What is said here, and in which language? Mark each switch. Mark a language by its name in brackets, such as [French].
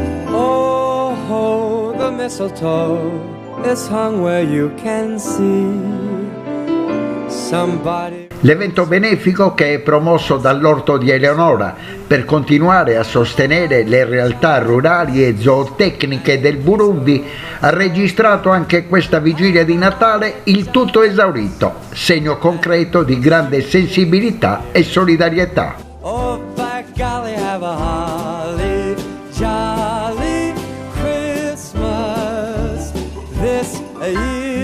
[English] Oh, the mistletoe is hung where you can see somebody. [Italian] L'evento benefico, che è promosso dall'Orto di Eleonora per continuare a sostenere le realtà rurali e zootecniche del Burundi, ha registrato anche questa vigilia di Natale il tutto esaurito, segno concreto di grande sensibilità e solidarietà. [English] Oh, by golly, have a holly jolly Christmas this year.